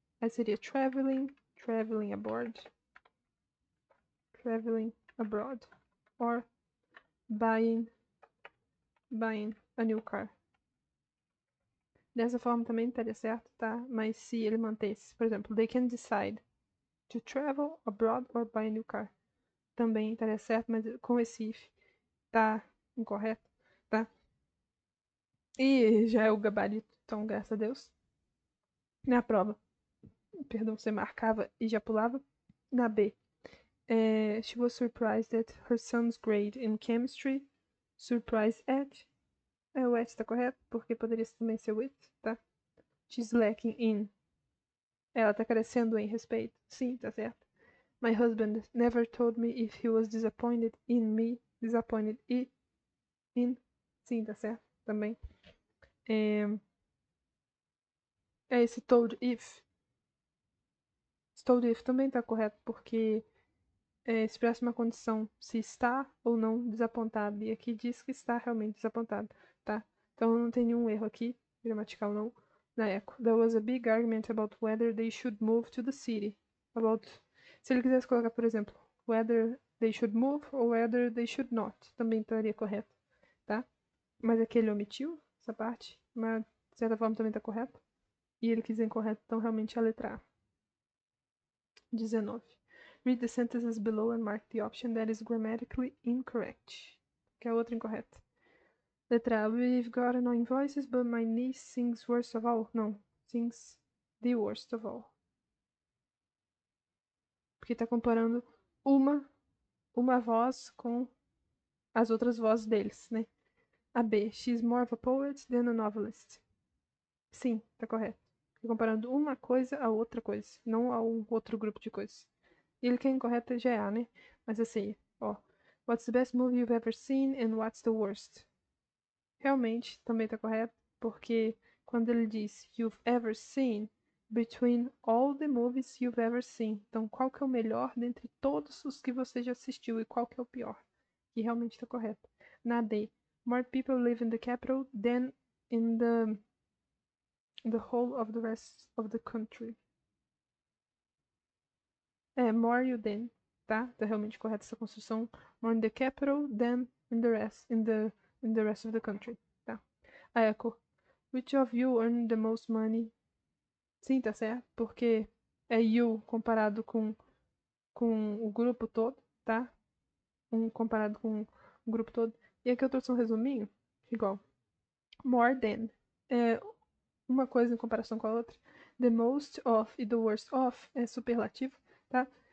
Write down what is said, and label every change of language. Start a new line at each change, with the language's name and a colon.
Portuguese: Aí seria
English: traveling abroad, or buying a new car.
Portuguese: Dessa forma também estaria certo, tá? Mas se ele mantesse, por exemplo,
English: they can decide to travel abroad or buy a new car.
Portuguese: Também estaria certo, mas com esse if tá incorreto, tá? E já é o gabarito, então graças a Deus. Na prova, perdão, você marcava e já pulava. Na B,
English: she was surprised at her son's grade in chemistry. Surprised at.
Portuguese: O at tá correto, porque poderia também ser with, tá?
English: She's lacking in.
Portuguese: Ela tá carecendo em respeito. Sim, tá certo.
English: My husband never told me if he was disappointed in me. Disappointed in.
Portuguese: Sim, tá certo. Também. Esse
English: told if. Told if
Portuguese: também tá correto, porque expressa uma condição se está ou não desapontado. E aqui diz que está realmente desapontado, tá? Então não tem nenhum erro aqui, gramatical não, na eco.
English: There was a big argument about whether they should move to the city.
Portuguese: Se ele quisesse colocar, por exemplo,
English: whether they should move or whether they should not,
Portuguese: também estaria correto, tá? Mas aqui ele omitiu essa parte, mas de certa forma também está correto. E ele quis dizer incorreto, então realmente é a letra A. 19.
English: Read the sentences below and mark the option that is grammatically incorrect.
Portuguese: Que é a outra incorreta. Letra A.
English: We've got no invoices, but my niece sings worst of all.
Portuguese: Não,
English: sings the worst of all.
Portuguese: Porque tá comparando uma voz com as outras vozes deles, né? A B.
English: She's more of a poet than a novelist.
Portuguese: Sim, tá correto. Comparando uma coisa a outra coisa, não a um outro grupo de coisas. E ele que é incorreto já é A, né? Mas assim, ó.
English: What's the best movie you've ever seen and what's the worst?
Portuguese: Realmente, também tá correto, porque quando ele diz
English: you've ever seen, between all the movies you've ever seen.
Portuguese: Então, qual que é o melhor dentre todos os que você já assistiu e qual que é o pior? Que realmente está correto. Na D,
English: more people live in the capital than in the whole of the rest of the country. More you than,
Portuguese: tá? Tá realmente correta essa construção.
English: More in the capital than in the rest of the country,
Portuguese: tá?
English: A Echo. Which of you earn the most money?
Portuguese: Sim, tá certo, porque é you comparado com o grupo todo, tá? Comparado com o grupo todo. E aqui eu trouxe um resuminho, igual.
English: More than.
Portuguese: É uma coisa em comparação com a outra.
English: The most of
Portuguese: e
English: the worst of
Portuguese: é superlativo, tá?